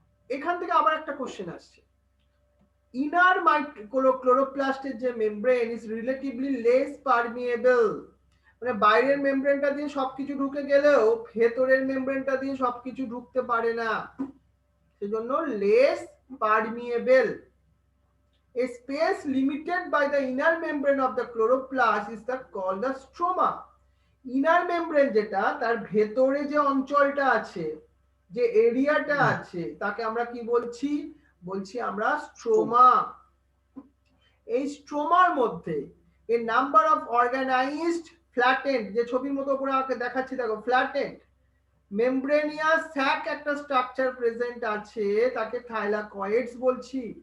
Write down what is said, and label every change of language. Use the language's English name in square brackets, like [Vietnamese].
[Bangla] এখান থেকে আবার একটা কোশ্চেন আসছে, ইনার ক্লোরোপ্লাস্টের যে [English] Membrane is relatively less permeable. [Bangla] মানে বাইরের মেমব্রেনটা দিয়ে সবকিছু ঢুকে গেলেও ভেতরের মেমব্রেনটা দিয়ে সবকিছু ঢুকতে পারে না, সেজন্য less permeable. [English] A space limited by the inner membrane of the chloroplast is called the stroma. Inner membrane [Bangla] যেটা, তার ভেতরে যে অঞ্চলটা আছে, যে এরিয়াটা আছে, তাকে আমরা কি বলছি? বলছি আমরা স্ট্রোমা। এই স্ট্রোমার মধ্যে [English] a number of organized flattened, [Bangla] যে ছবির মতো উপরে আমাকে দেখাচ্ছি দেখো, [English] flattened membranous sac [Bangla] একটা স্ট্রাকচার প্রেজেন্ট আছে, তাকে থাইলাকয়েডস বলছি।